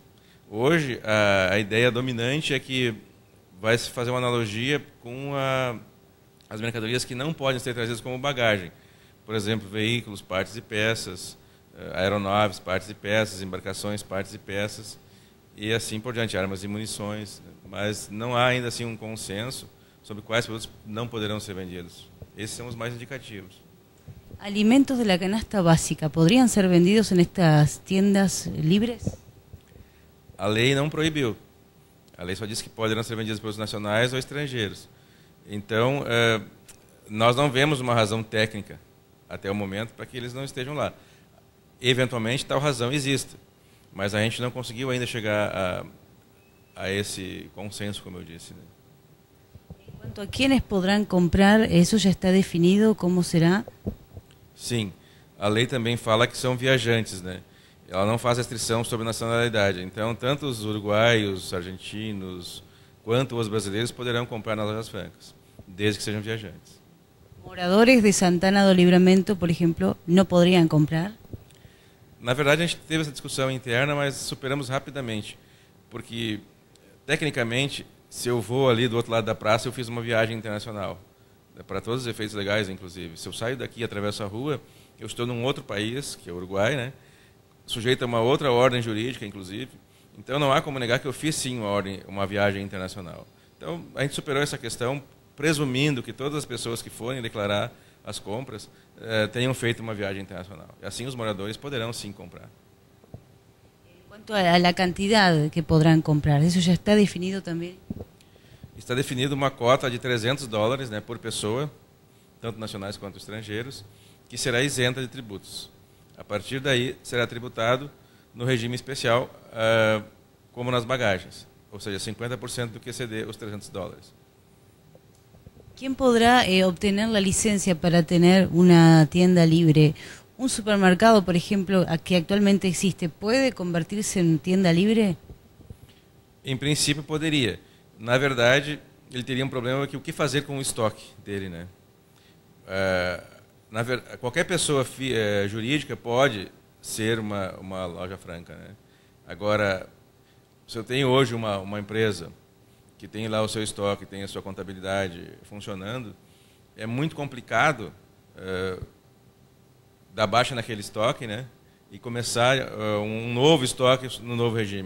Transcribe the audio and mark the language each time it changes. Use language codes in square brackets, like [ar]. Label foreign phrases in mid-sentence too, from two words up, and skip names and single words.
[pt] Hoje, a ideia dominante é que vai se fazer uma analogia com as mercadorias que não podem ser trazidas como bagagem. Por exemplo, veículos, partes e peças, aeronaves, partes e peças, embarcações, partes e peças, e assim por diante, armas e munições. Mas não há ainda assim um consenso sobre quais produtos não poderão ser vendidos. Esses são os mais indicativos. [es] ¿Alimentos de la canasta básica podrían ser vendidos en estas tiendas libres? [pt] A lei não proibiu. A lei só disse que poderão ser vendidos produtos nacionais ou estrangeiros. Então, nós não vemos uma razão técnica até o momento para que eles não estejam lá. Eventualmente, tal razão existe, mas a gente não conseguiu ainda chegar a esse consenso, como eu disse, né? [es] En cuanto a quiénes podrán comprar, ¿eso ya está definido? ¿Cómo será? [pt] Sim, a lei também fala que são viajantes, né? Ela não faz restrição sobre nacionalidade. Então, tanto os uruguaios, argentinos, quanto os brasileiros poderão comprar nas lojas francas, desde que sejam viajantes. [es] ¿Moradores de Santana do Livramento, por ejemplo, no podrían comprar? [pt] Na verdade, a gente teve essa discussão interna, mas superamos rapidamente, porque, tecnicamente, se eu vou ali do outro lado da praça, eu fiz uma viagem internacional, para todos os efeitos legais, inclusive. Se eu saio daqui e atravesso a rua, eu estou num outro país, que é o Uruguai, né, sujeito a uma outra ordem jurídica, inclusive. Então, não há como negar que eu fiz, sim, uma viagem internacional. Então, a gente superou essa questão, presumindo que todas as pessoas que forem declarar as compras tenham feito uma viagem internacional. E assim os moradores poderão, sim, comprar. [es] Quanto a la cantidad que podrán comprar, ¿eso ya está definido también? [pt] Está definido uma cota de $300, né, por pessoa, tanto nacionais quanto estrangeiros, que será isenta de tributos. A partir daí, será tributado no regime especial, como nas bagagens, ou seja, 50% do que exceder os $300. [es] ¿Quién podrá obtener la licencia para tener una tienda libre? ¿Un supermercado, por ejemplo, que actualmente existe, puede convertirse en tienda libre? [pt] Em princípio, poderia. Na verdade, ele teria um problema que o que fazer com o estoque dele, né? Qualquer pessoa jurídica pode ser uma loja franca, né? Agora, se eu tenho hoje uma empresa que tem lá o seu estoque, tem a sua contabilidade funcionando, é muito complicado dar baixa naquele estoque, né, e começar um novo estoque no novo regime.